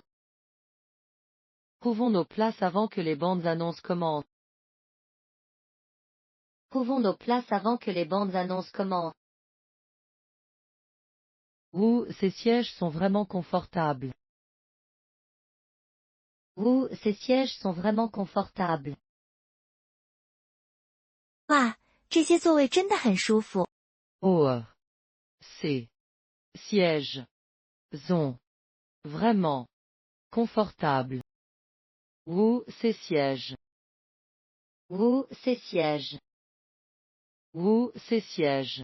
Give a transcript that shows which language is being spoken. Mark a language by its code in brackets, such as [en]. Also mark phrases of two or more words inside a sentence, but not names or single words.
[fr] Trouvons nos places avant que les bandes annonces commencent. Trouvons nos places avant que les bandes annonces commencent. Ouh, ces sièges sont vraiment confortables. Ouh, ces sièges sont vraiment confortables. [zh] 哇，这些座位真的很舒服。 [fr] Oh. Ces sièges sont vraiment confortables. Ouh, ces sièges. Ouh, ces sièges. Ouh, ces sièges.